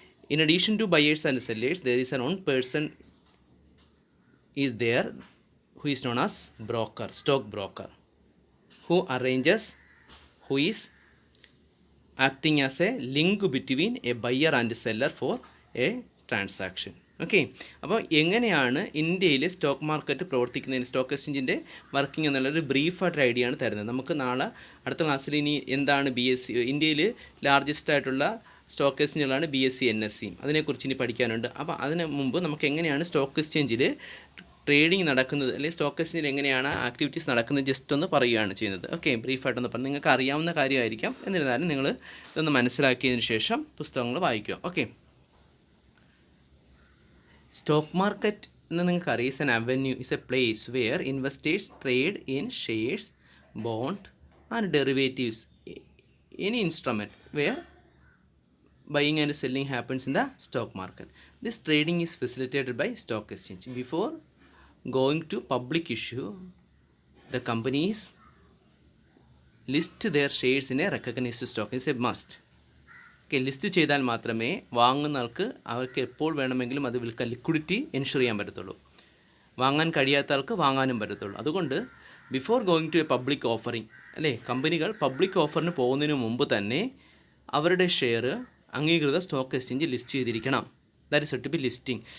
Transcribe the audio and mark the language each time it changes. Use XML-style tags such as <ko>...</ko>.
<en>In addition to buyers and sellers, there is an one person is there who is known as broker, stock broker, who arranges, who is acting as a link between a buyer and seller for a transaction.</en> <ml>Okay, അപ്പോൾ എങ്ങനെയാണ് ഇന്ത്യയിൽ stock market പ്രവർത്തിക്കുന്നതിന് stock എക്സ്ചേഞ്ചിൻ്റെ working എന്നുള്ളൊരു ബ്രീഫായിട്ടൊരു idea ആണ് തരുന്നത്. നമുക്ക് നാളെ അടുത്ത ക്ലാസ്സിൽ ഇനി എന്താണ് BSE, ഇന്ത്യയിൽ ലാർജസ്റ്റ് ആയിട്ടുള്ള സ്റ്റോക്ക് എക്സ്ചേഞ്ചുകളാണ് BSE NSE, അതിനെക്കുറിച്ച് ഇനി പഠിക്കാനുണ്ട്. അപ്പോൾ അതിന് മുമ്പ് നമുക്ക് എങ്ങനെയാണ് സ്റ്റോക്ക് എക്സ്ചേഞ്ചിൽ ട്രേഡിംഗ് നടക്കുന്നത്, അല്ലെങ്കിൽ സ്റ്റോക്ക് എക്സ്ചേഞ്ചിൽ എങ്ങനെയാണ് ആക്ടിവിറ്റീസ് നടക്കുന്നത് ജസ്റ്റ് ഒന്ന് പറയുകയാണ് ചെയ്യുന്നത്. ഓക്കെ, ബ്രീഫായിട്ടൊന്ന് പറഞ്ഞു, നിങ്ങൾക്ക് അറിയാവുന്ന കാര്യമായിരിക്കാം, എന്നിരുന്നാലും നിങ്ങൾ ഇതൊന്ന് മനസ്സിലാക്കിയതിന് ശേഷം പുസ്തകങ്ങൾ വായിക്കുക.</ml> <en>okay,</en> <ml>സ്റ്റോക്ക് മാർക്കറ്റ് എന്ന് നിങ്ങൾക്ക് അറിയാം,</ml> <en>Is an avenue, is a place where investors trade in shares, bond and derivatives, any instrument where buying and selling happens in the stock market. This trading is facilitated by stock exchange. Before going to public issue, the companies list their shares in a recognized stock. It's a must.</en> <ml>Okay, list ചെയ്താൽ മാത്രമേ വാങ്ങുന്ന ആൾക്ക് അവർക്ക് എപ്പോൾ വേണമെങ്കിലും അത് വിൽക്കാൻ liquidity ensure ചെയ്യാൻ പറ്റത്തുള്ളൂ. വാങ്ങാൻ കഴിയാത്ത ആൾക്ക് വാങ്ങാനും പറ്റത്തുള്ളൂ. അതുകൊണ്ട്</ml> <en>before going to a public offering,</en> <ml>അല്ലേ, കമ്പനികൾ പബ്ലിക് ഓഫറിന് പോകുന്നതിന് മുമ്പ് തന്നെ അവരുടെ ഷെയർ അംഗീകൃത സ്റ്റോക്ക് എക്സ്ചേഞ്ച് ലിസ്റ്റ് ചെയ്തിരിക്കണം.</ml> <en>That is said to be listing.</en>